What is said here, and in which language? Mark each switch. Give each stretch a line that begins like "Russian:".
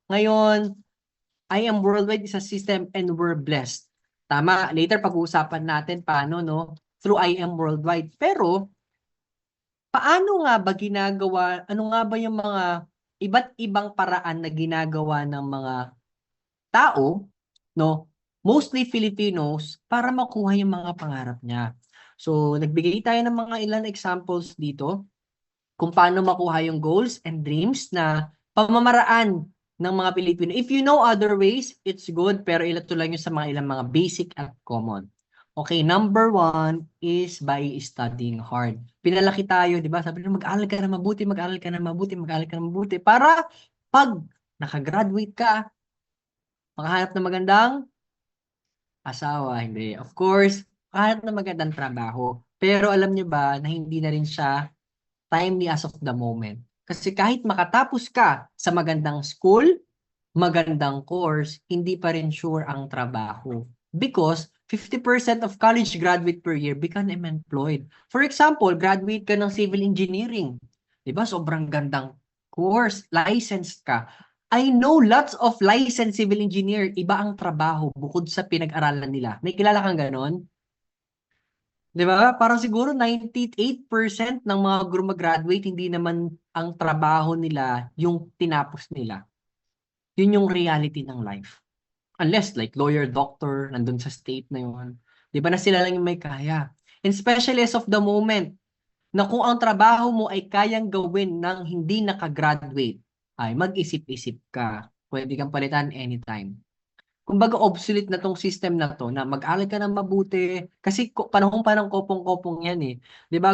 English: Ngayon, I am worldwide is a system and we're blessed.
Filipino: Tama, later pag-uusapan natin paano, no? Through I am worldwide. Pero, paano nga ba ginagawa, ano nga ba yung mga iba't ibang paraan na ginagawa ng mga tao, no?
English: Mostly Filipinos,
Filipino: para makuha yung mga pangarap niya. So, nagbigay tayo ng mga ilan examples dito kung paano makuha yung
English: goals and dreams
Filipino: na pamamaraan ng mga Pilipino.
English: If you know other ways, it's good,
Filipino: pero ito lang yung sa mga ilang mga basic at common.
English: Okay, number one is by studying hard.
Filipino: Pinalaki tayo, di ba? Sabi nyo, mag-aaral ka na mabuti, mag-aaral ka na mabuti, mag-aaral ka na mabuti. Para pag nakagraduate ka, makahanap ng magandang asawa, hindi.
English: Of course,
Filipino: makahanap ng magandang trabaho. Pero alam nyo ba na hindi na rin siya timely
English: as of the moment.
Filipino: Kasi kahit makatapos ka sa magandang school, magandang course, hindi pa rin sure ang trabaho.
English: Because 50% of college graduate per year become unemployed. For example,
Filipino: graduate ka ng civil engineering. Diba? Sobrang gandang course, licensed ka.
English: I know lots of licensed civil engineer,
Filipino: iba ang trabaho bukod sa pinag-aralan nila. May kilala kang ganon? Di ba? Parang siguro 98% ng mga graduate hindi naman ang trabaho nila yung tinapos nila. Yun yung reality ng life.
English: Unless like lawyer, doctor,
Filipino: nandun sa state na yun. Di ba na sila lang yung may kaya.
English: And especially as of the moment,
Filipino: na kung ang trabaho mo ay kayang gawin ng hindi nakagraduate, ay mag-isip-isip ka. Pwede kang palitan anytime. Kumbaga obsolete na tong system na to na mag-aral ka ng mabuti kasi panahon pa ng kopong-kopong yan eh. 'Di ba?